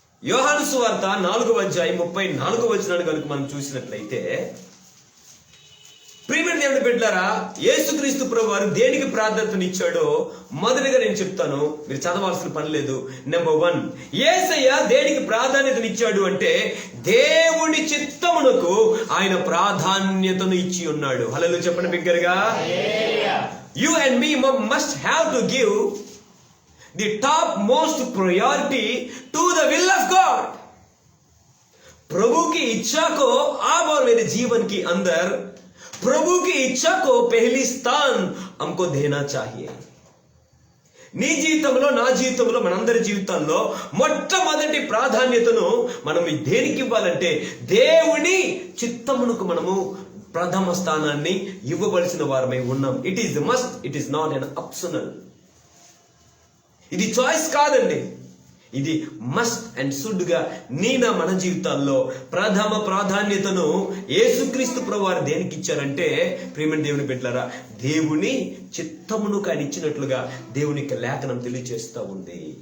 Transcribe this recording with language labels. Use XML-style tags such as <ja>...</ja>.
<te>యోహాను సువార్త 4:34 కనుక మనం చూసినట్లయితే, ప్రియమైన దేవుని బిడ్డలారా, యేసుక్రీస్తు ప్రభు వారు దేనికి ప్రాధాన్యతనిచ్చాడో మొదటిగా నేను చెప్తాను, మీరు చదవాల్సిన పని లేదు. నెంబర్ 1, యేసయ్య దేనికి ప్రాధాన్యతనిచ్చాడు అంటే దేవుని చిత్తమునకు ఆయన ప్రాధాన్యతను ఇచ్చి ఉన్నాడు. హల్లెలూయా చెప్పండి బిగ్గరగా.</te> <en>You and me must have to give the top most priority to the will of God.</en> <hi>प्रभु की इच्छा को आप और मेरे जीवन के अंदर प्रभु की इच्छा को पहली स्थान हमको देना चाहिए.</hi> <te>నీ జీవితంలో, నా జీవితంలో, మనందరి జీవితాల్లో మొట్టమొదటి ప్రాధాన్యతను మనం దేనికి ఇవ్వాలంటే దేవుని చిత్తమునకు మనము ప్రథమ స్థానాన్ని ఇవ్వవలసిన వారమై ఉన్నాం.</te> <en>It is must, it is not an optional.</en> <te>ఇది చాయిస్ కాదండి, ఇది మస్ట్ అండ్ షుడ్ గా మన జీవితాల్లో ప్రథమ ప్రాధాన్యతను యేసుక్రీస్తు ప్రభువారు దేనికి ఇచ్చారంటే, ప్రియమైన దేవుని బిడ్డలారా, దేవుని చిత్తమును ఆయన ఇచ్చినట్లుగా దేవునికి లేఖనం తెలియజేస్తూ ఉంది.</te>